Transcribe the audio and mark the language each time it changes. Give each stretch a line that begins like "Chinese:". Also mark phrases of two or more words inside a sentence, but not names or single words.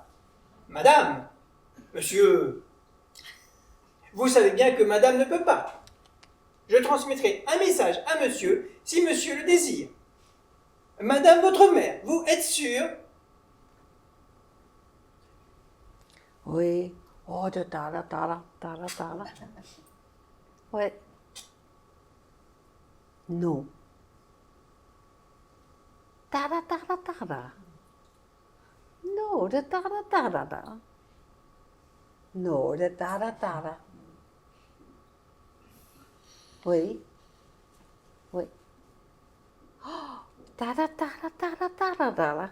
French: Madame, monsieur, vous savez bien que madame ne peut pas. Je transmettrai un message à monsieur, si monsieur le désire. Madame, votre mère, vous êtes sûre? Oui. Oh, tada, tada, tada, tada. Ouais. Non. Tada, tada, tada. No, tada, tada, tada. No, tada, tada. Oui. Oui. Oh, tada, tada, tada, tada, tada.